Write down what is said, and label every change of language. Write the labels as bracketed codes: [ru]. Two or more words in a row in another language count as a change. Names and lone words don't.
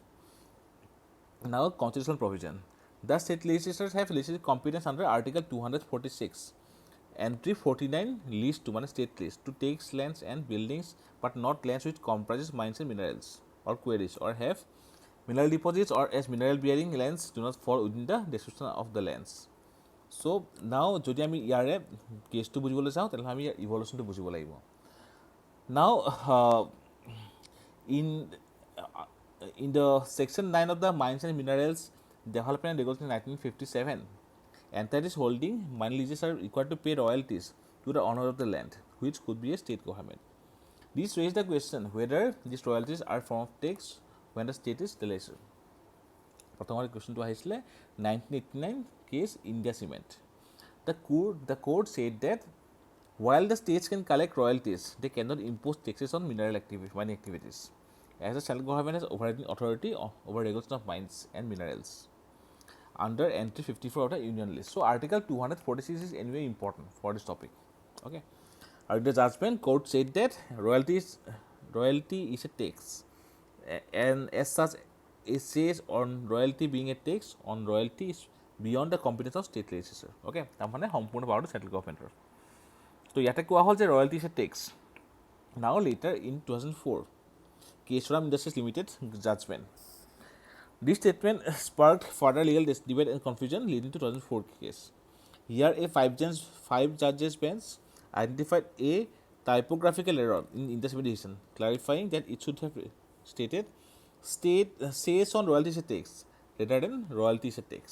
[en] Now, constitutional provision. The state legislatures have legislative competence under Article 246. Entry 49 list to state list to take lands and buildings, but not lands which comprises mines and minerals or quarries or have mineral deposits or as mineral bearing lands do not fall within the description of the lands. So now, [as] যদি আমি ইয়াৰে কেছটো বুজিবলৈ যাওঁ তেতিয়াহ'লে আমি ইয়াৰ ইভলিউশ্যনটো বুজিব লাগিব. [en] Now, in the section 9 of the Mines and Minerals Development and Regulation 1957, entities holding mine leases are required to pay royalties to the owner of the land, which could be a state government. This raises the question whether these royalties are form of tax when the state is the lessor. [as] প্ৰথমতে কুৱেশ্যনটো আহিছিলে 1989 case India Cement. [en] The court said that while the states can collect royalties, they cannot impose taxes on mining activities, as the central government has overriding authority over regulation of mines and minerals under entry 54 of the union list. So article 246 is anyway important for this topic. Okay. The judgment court said that royalty is a tax, and as such it says on royalty being a tax on royalty is beyond the competence of state legislature. [as] Okay, তাৰমানে সম্পূৰ্ণ পাৱাৰটো [en] central government. [as] তো ইয়াতে কোৱা হ'ল যে [en] royalty is a tax. Now later in 2004, 𝐾𝐲 Industries Limited judgment. This statement sparked further legal debate and confusion leading to 2004 case. Here a 5 judges bench identified a typographical error in Indus decision, clarifying that it should have stated says on royalty is a tax rather than royalty is a tax.